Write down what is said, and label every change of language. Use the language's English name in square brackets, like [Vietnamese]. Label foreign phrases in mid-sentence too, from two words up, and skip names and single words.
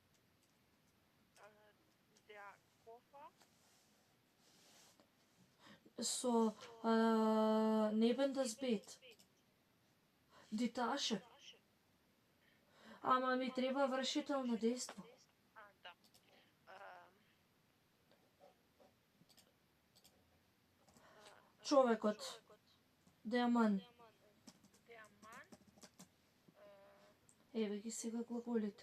[German] Der Koffer, so neben das Bett. Die Tasche. [Macedonian] Ама ми треба вршително дејство. Да. Човекот. [German] der Mann. der Mann, [Macedonian] Еве ги сега глаголите.